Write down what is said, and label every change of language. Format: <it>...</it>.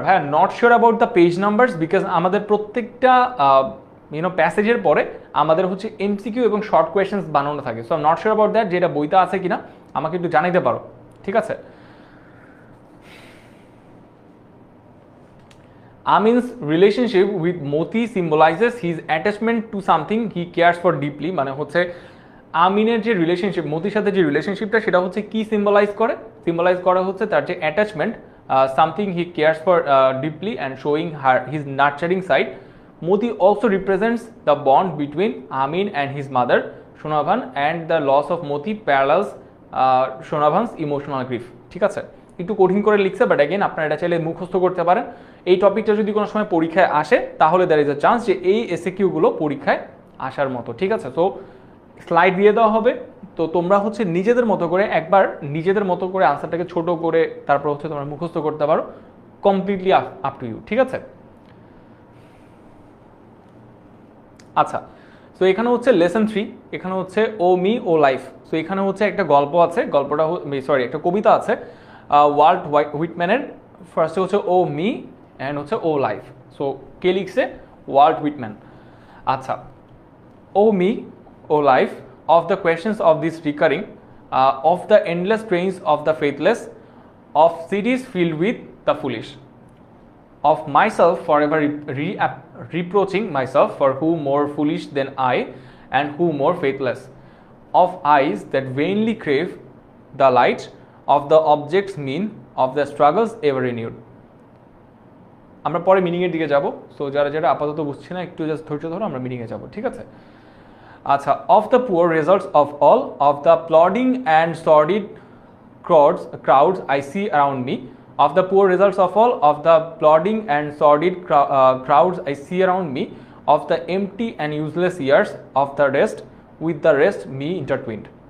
<bn>ভাইয়া</bn> <en>not sure about the page numbers,</en> <bn>because আমাদের প্রত্যেকটা প্যাসেজের পরে আমাদের হচ্ছে এমসিকিউ এবং শর্ট কোয়েশ্চেন্স বানানো থাকে।</bn> <en>so not sure about that,</en> <bn>যেটা বইতে আছে কিনা আমাকে একটু জানাইতে পারো, ঠিক আছে?</bn> <en>Amin's relationship with Moti symbolizes his attachment to something he cares for deeply,</en> <bn>মানে হচ্ছে আমিনের যে রিলেশনশিপ মতির সাথে যে রিলেশনশিপটা সেটা হচ্ছে কি সিম্বলাইজ করে হচ্ছে তার যে attachment,</bn> <en>something he cares for deeply and showing her his nurturing side. Moti also represents the bond between Amin and his mother Shonabhan, and the loss of Moti parallels Shonabhan's emotional grief,</en> <bn>ঠিক আছে? একটু কঠিন করে লিখছে, but again আপনারা এটা চাইলে মুখস্থ করতে পারেন। এই টপিকটা যদি কোনো সময় পরীক্ষায় আসে তাহলে</bn> <en>there is a chance</en> <bn>যে এই এসএকিউগুলো পরীক্ষায় আসার মতো, ঠিক আছে? তো স্লাইড দিয়ে দেওয়া হবে, তো তোমরা হচ্ছে নিজেদের মতো করে একবার নিজেদের মতো করে আনসারটাকে ছোট করে তারপর হচ্ছে তোমরা মুখস্থ করতে পারো,</bn> <en>completely up to you,</en> <bn>ঠিক আছে? আচ্ছা, সো এখানে হচ্ছে লেসন 3, এখানে হচ্ছে ও মি ও লাইফ। সো এখানে হচ্ছে একটা গল্প আছে, গল্পটা সরি একটা কবিতা আছে ওয়াল্ট হুইটম্যানের। ফার্স্টে হচ্ছে ও মি অ্যান্ড হচ্ছে ও লাইফ। সো কে লিখছে? Walt Whitman.</bn> <en>আচ্ছা, O me O life, of the questions of this recurring, of the endless trains of the faithless, of cities filled with the foolish, of myself forever reproaching myself for who more foolish than I and who more faithless, of eyes that vainly crave the light of the objects mean, of the struggles ever renewed.</en> <bn>আমরা পরে মিনিংয়ের দিকে যাব। So যারা যারা আপাতত বুঝছি না একটু জাস্ট ধৈর্য ধরো, আমরা মিনিংয়ে যাব, ঠিক আছে?</bn> <en>আচ্ছা, of the poor results of all, of the plodding and sordid crowds I see around me, of the poor results of all, of the plodding and sordid crowds I see around me, of the empty and useless years of the rest, with the rest me intertwined.</en>